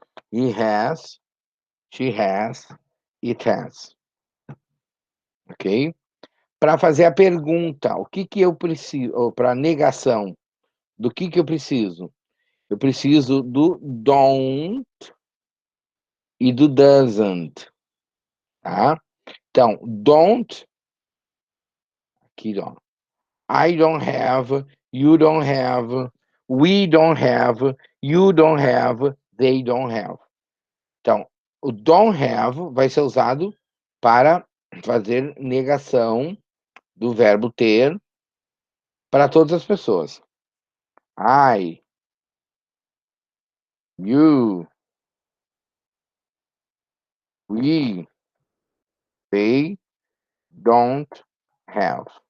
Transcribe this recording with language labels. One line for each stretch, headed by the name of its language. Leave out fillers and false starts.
English: He has, she has, it has. Ok?
Portuguese: Para fazer a pergunta, o que eu preciso, ou para negação, do que eu preciso? Eu preciso do don't e do doesn't, tá? Então, don't, aqui, ó.
English: I don't have, you don't have, we don't have, you don't have, they don't have.
Portuguese: Então, o don't have vai ser usado para fazer negação do verbo ter para todas as pessoas.
English: I, you, we, they don't have.